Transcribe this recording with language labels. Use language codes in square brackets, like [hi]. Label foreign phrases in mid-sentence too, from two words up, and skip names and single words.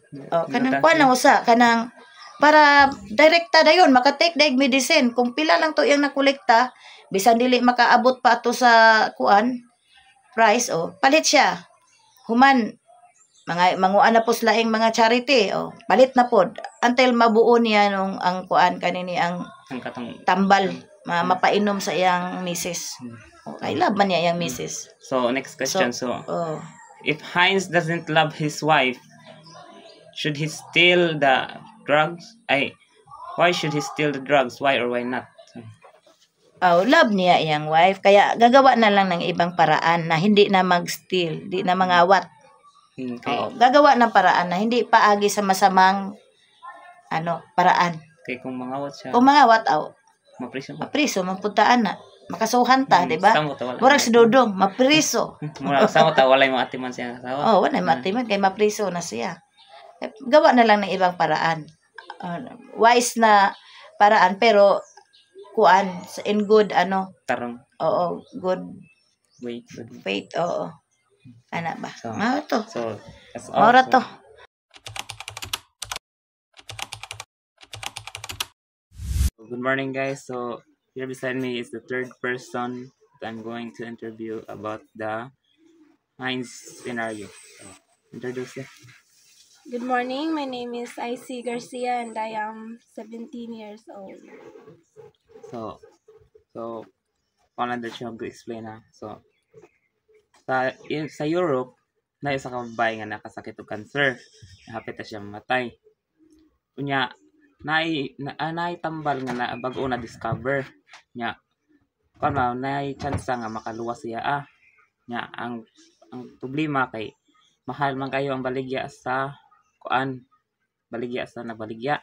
[ceb] Kanang kuan lang usa kanang para direkta dayon makatake daig medicine kung pila lang to iyang nakolekta bisan dili makaabot pa ato sa kuan price palit siya human mga manguan na po laing mga charity palit na pod until mabuo niya nung ang kuan kanini ang tambal mapainom sa iyang misis kay love man niya iyang misis. [en] So next question if Heinz doesn't love his wife, should he steal the drugs? Why should he steal the drugs? Why or why not? [ceb] Love niya iyang wife. [tl] Kaya gagawa na lang ng ibang paraan na hindi na mag-steal, hindi na mangawat. Gagawa ng paraan na hindi paagi sa masamang paraan. [ceb] Okay, kung mangawat siya. Kung mangawat, mapriso, mapuntaan na. Makasuhan ta, di ba? Murag si Dudong, mapriso. Murag sa ta, walay maatiman siya asawa. Walay maatiman, kay mapriso na siya. [tl] Gawa na lang ng ibang paraan. [ceb] Wise na paraan, pero kuan in good tarong [en] good faith [ceb] ana ba mao to [en] that's all [ceb] to. [en] Good morning guys, so here beside me is the third person that I'm going to interview about the Heinz scenario. So introduce it. Good morning, my name is IC Garcia and I am 17 years old. [ceb] So kung ano siya mag-explain ha. So, sa Europe, na isa ka babae nga nakasakit og cancer. Hapit na siya mamatay. Unya, naitambal nga na bago na discover nya kung chance nga makaluwas siya nya ang problema kay mahal man kayo ang baligya sa baligya sa nabaligya.